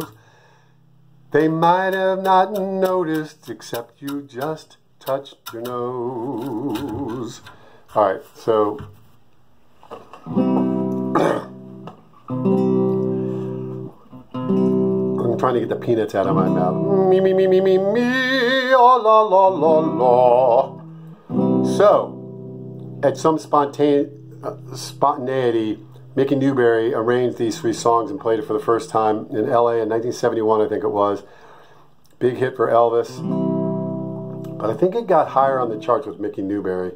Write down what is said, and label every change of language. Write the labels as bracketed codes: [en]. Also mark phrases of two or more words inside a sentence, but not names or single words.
[en] They might have not noticed, except you just touched your nose. All right, so I'm trying to get the peanuts out of my mouth. Me, me, me, me, me, me, oh, la, la, la, la. So, at some spontaneity, Mickey Newbury arranged these 3 songs and played it for the first time in LA in 1971, I think it was. Big hit for Elvis. But I think it got higher on the charts with Mickey Newbury.